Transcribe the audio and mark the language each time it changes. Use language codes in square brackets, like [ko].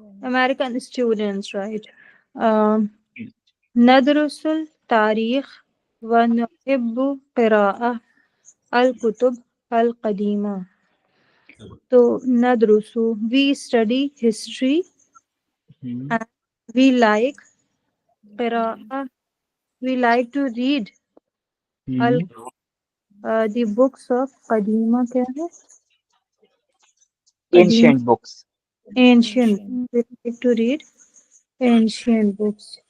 [en] American students, right? [ar] ندرس التاريخ ونحب قراءة الكتب القديمة. [en] So ندرس, we study history Hmm. and we like قراءة, we like to read Hmm. the books of قديمة [ur] کیا ہے؟ [en] قدیم Ancient books. ancient. We like to read ancient books.